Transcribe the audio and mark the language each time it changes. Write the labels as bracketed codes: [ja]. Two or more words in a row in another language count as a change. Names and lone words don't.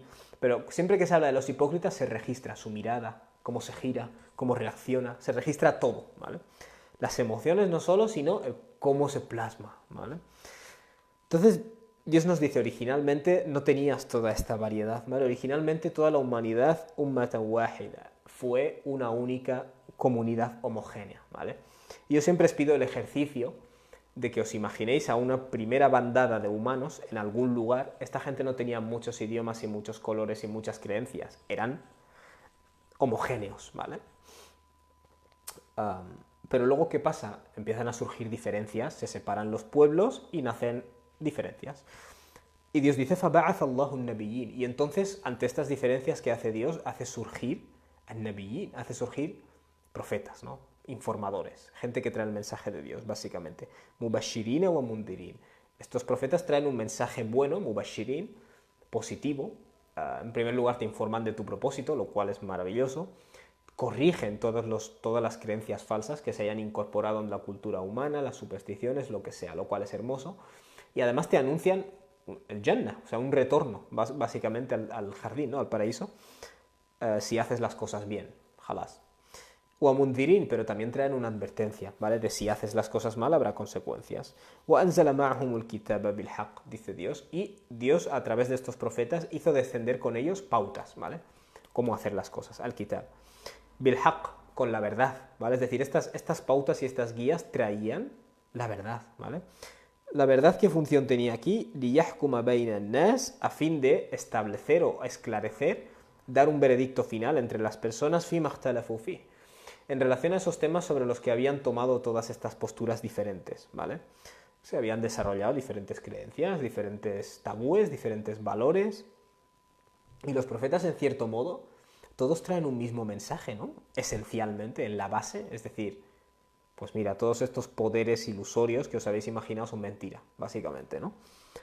[es] Pero siempre que se habla de los hipócritas se registra su mirada, cómo se gira, cómo reacciona, se registra todo, ¿vale? Las emociones no solo, sino cómo se plasma, ¿vale? Entonces, Dios nos dice, originalmente no tenías toda esta variedad, ¿vale? Originalmente toda la humanidad, [ar] أمة واحدة, [es] fue una única comunidad homogénea, ¿vale? Y yo siempre os pido el ejercicio de que os imaginéis a una primera bandada de humanos en algún lugar. Esta gente no tenía muchos idiomas y muchos colores y muchas creencias, eran homogéneos, ¿vale? Pero luego, ¿qué pasa? Empiezan a surgir diferencias, se separan los pueblos y nacen diferencias. Y Dios dice, [ar] فَبَعَثَ اللَّهُ النَّبِيِّينَ. [es] Y entonces, ante estas diferencias que hace Dios, hace surgir al-nabiyyin, hace surgir profetas, ¿no? Informadores, gente que trae el mensaje de Dios, básicamente. [ar] مبشرين ومنذرين. [es] Estos profetas traen un mensaje bueno, mubashirin, positivo. En primer lugar, te informan de tu propósito, lo cual es maravilloso. Corrigen todas las creencias falsas que se hayan incorporado en la cultura humana, las supersticiones, lo que sea, lo cual es hermoso. Y además te anuncian el Jannah, o sea, un retorno, básicamente al jardín, ¿no? Al paraíso, si haces las cosas bien, jalás. O a mundirin, pero también traen una advertencia, ¿vale? De si haces las cosas mal habrá consecuencias. [ar] وَأَنزَلَ مَعَهُمُ الْكِتَابَ بِالْحَقِّ, [es] dice Dios, y Dios a través de estos profetas hizo descender con ellos pautas, ¿vale? Cómo hacer las cosas, [ar] الكتاب بالحق, [es] con la verdad, ¿vale? Es decir, estas pautas y estas guías traían la verdad, ¿vale? La verdad, ¿qué función tenía aquí? [ar] لِيَحْكُمَ بَيْنَ النَّاسِ, [es] a fin de establecer o esclarecer, dar un veredicto final entre las personas [ar] فِيمَا اخْتَلَفُوا فِيهِ, [es] en relación a esos temas sobre los que habían tomado todas estas posturas diferentes, ¿vale? Se habían desarrollado diferentes creencias, diferentes tabúes, diferentes valores, y los profetas, en cierto modo, todos traen un mismo mensaje, ¿no? Esencialmente, en la base, es decir, pues mira, todos estos poderes ilusorios que os habéis imaginado son mentira, básicamente, ¿no?